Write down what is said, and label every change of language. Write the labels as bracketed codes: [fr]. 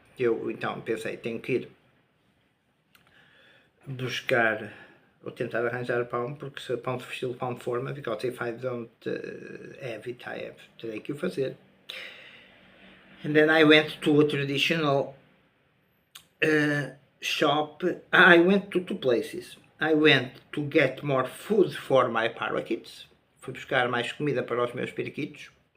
[pt] Eu então pensei, tenho que ir buscar ou tentar arranjar pão, porque se pão de estilo pão de forma, [en] because if I don't have it, I have to [pt] ter que o fazer. [en] And then I went to a traditional shop. I went to two places. I went to get more food for my parakeets. [pt] Fui buscar mais comida para os meus periquitos.